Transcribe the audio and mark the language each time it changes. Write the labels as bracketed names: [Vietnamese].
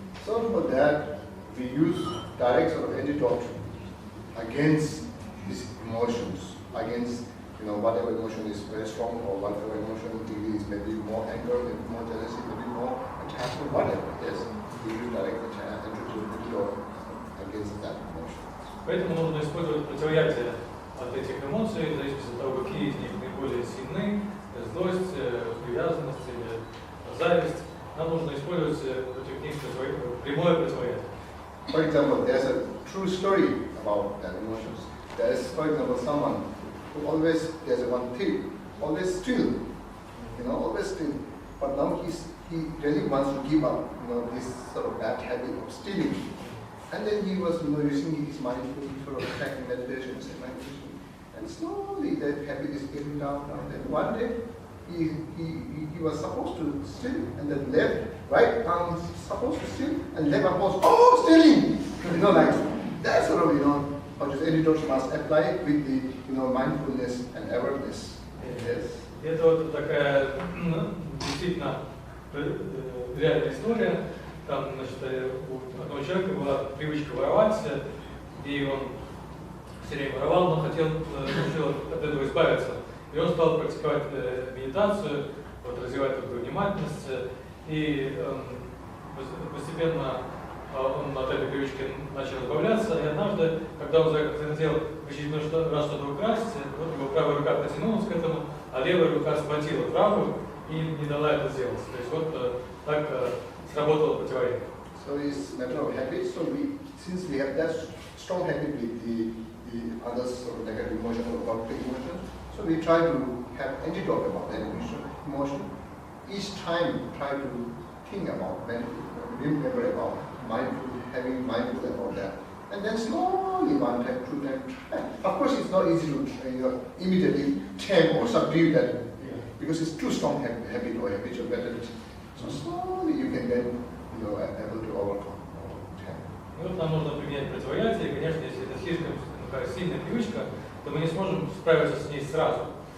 [English] So for that, we use direct sort of antidote against these emotions, against whatever emotion is very strong or whatever emotion is maybe more anger, maybe more jealousy, maybe more attachment, whatever. Yes, we use direct antidote against that emotion. [Russian] Поэтому нужно использовать противоядие от этих эмоций, в зависимости от того, какие из них наиболее сильны, злость, привязанность или зависть. Нам нужно использовать против них прямое противоядие. [English] For example, there's a true story about that emotions. There's, for example, someone who always, there's one thief, always steal, always steal. But now he really wants to give up, this sort of bad habit of stealing. And then he was using his mindful sort of practicing meditation, and slowly that habit is getting down. Then one day he was supposed to sleep, and then right arm is supposed to sleep, and left arm was stealing. Like that sort of how just editors must apply it with the mindfulness and awareness. Yes. [Russian] Это вот такая действительно реальная история. Там, значит, у одного человека была привычка воровать, и он все время воровал, но решил от этого избавиться. И он стал практиковать медитацию, развивать такую внимательность, и постепенно он от этой привычки начал избавляться, и однажды, когда он захотел в очередной раз что-то украсть, его правая рука потянулась к этому, а левая рука схватила правую и не дала это сделать. То есть так сработало противоядие. [English] So it's a matter of habit. So since we have that strong habit with the other sort of negative emotion or positive emotion, so we try to have antidote about that emotion. Each time try to think about, remember about having mindful about that. And then slowly, one time, two times, try. Of course, it's not easy to immediately tame or subdue that, because it's too strong habit or habitual pattern. So slowly you can then, able to overcome. [Russian] И вот нам нужно применять противоядие, и, конечно, если это слишком сильная привычка, то мы не сможем справиться с ней сразу.